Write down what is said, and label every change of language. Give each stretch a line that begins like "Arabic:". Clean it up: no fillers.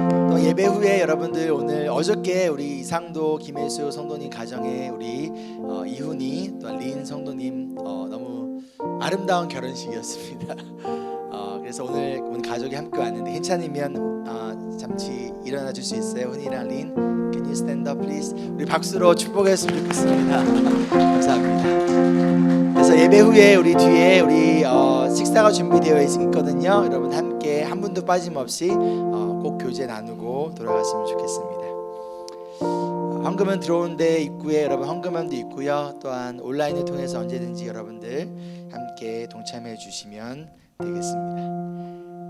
Korean: 또 예배 후에 여러분들 오늘 어저께 우리 이상도 김혜수 성도님 가정에 우리 이훈이 또 린 성도님 너무 아름다운 결혼식이었습니다. 그래서 오늘 가족이 함께 왔는데 괜찮으면 잠시 일어나 줄 수 있어요?
English: 훈이랑 린 Can you stand up please?
Korean: 우리 박수로 축복했으면 좋겠습니다. 감사합니다. 그래서 예배 후에 우리 뒤에 우리 식사가 준비되어 있거든요. 여러분 함께 한 분도 빠짐없이 꼭 교제 나누고 돌아갔으면 좋겠습니다. 헌금은 들어온 데 입구에 여러분 헌금함도 있고요. 또한 온라인을 통해서 언제든지 여러분들 함께 동참해 주시면 되겠습니다.